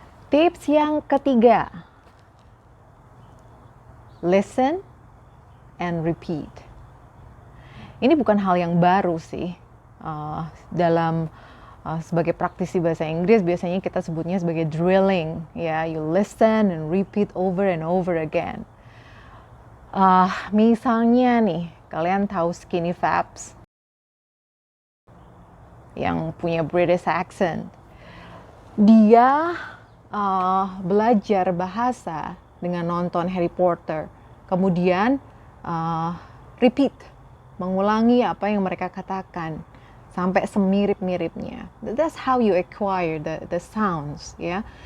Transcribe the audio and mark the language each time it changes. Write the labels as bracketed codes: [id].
[id] Tips yang ketiga, [en] listen and repeat. [id] Ini bukan hal yang baru sih. Dalam sebagai praktisi bahasa Inggris biasanya kita sebutnya sebagai drilling. [en] Ya, you listen and repeat over and over again. [id] Misalnya nih, kalian tahu skinny fabs? yang punya [en] British accent. [id] Dia belajar bahasa dengan nonton Harry Potter. Kemudian repeat, mengulangi apa yang mereka katakan sampai semirip-miripnya. [en] That's how you acquire the sounds, ya.